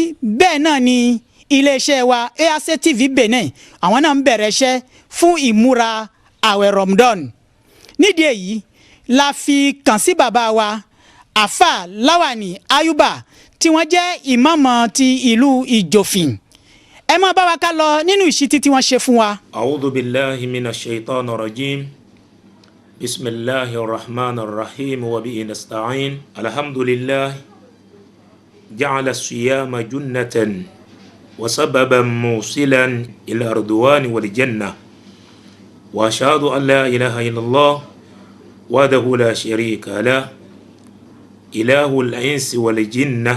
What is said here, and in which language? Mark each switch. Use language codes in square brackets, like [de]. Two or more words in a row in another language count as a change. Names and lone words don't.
[yo] Bẹ́ẹ̀ náà ni iléeṣẹ́ wa ARC TV Benin, àwọn náà ń bẹ̀rẹ̀ iṣẹ́ fún ìmúra àwẹ̀ Ramadan. Nídìí èyí la fi kàn sí bàbá wa Àfà Láwàní Ayuba tí wọ́n jẹ́ ìmáàmù ti ìlú Ìjòfìn. Ẹ máa bá wa ká lọ nínú ìṣítí tí wọ́n ṣe fún wa. [ar] أعوذ بالله من الشيطان الرجيم. بسم الله الرحمن الرحيم وبه نستعين. الحمد لله جعل الصيام جنة وسببا موصلا إلى رضوان والجنة. وأشهد أن لا إله إلا الله وحده لا شريك له إله الإنس والجنة.